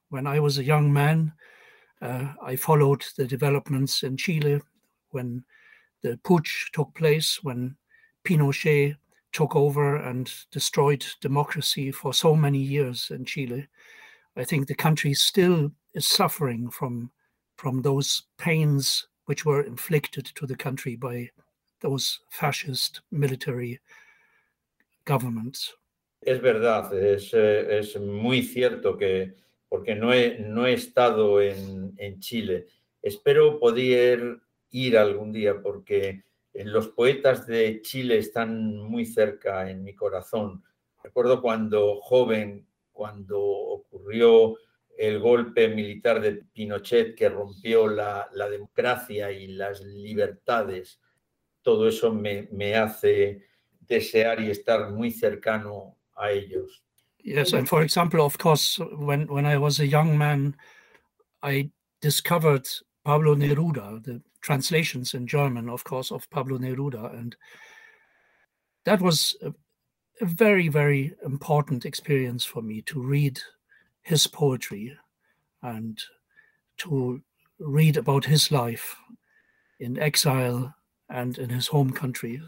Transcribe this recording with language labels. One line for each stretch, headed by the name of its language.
English: When I was a young man, I followed the developments in Chile when the putsch took place, when Pinochet took over and destroyed democracy for so many years in Chile. I think the country still is suffering from those pains which were inflicted to the country by those fascist military governments.
Spanish: Es verdad, es muy cierto que, porque no he estado en Chile. Espero poder ir algún día, porque los poetas de Chile están muy cerca en mi corazón. Recuerdo cuando joven, cuando ocurrió el golpe militar de Pinochet que rompió la democracia y las libertades, todo eso me hace desear y estar muy cercano a ellos.
English: Yes, and for example, of course, when I was a young man, I discovered Pablo Neruda, the translations in German, of course, of Pablo Neruda, and that was a very, very important experience for me to read his poetry and to read about his life in exile and in his home country.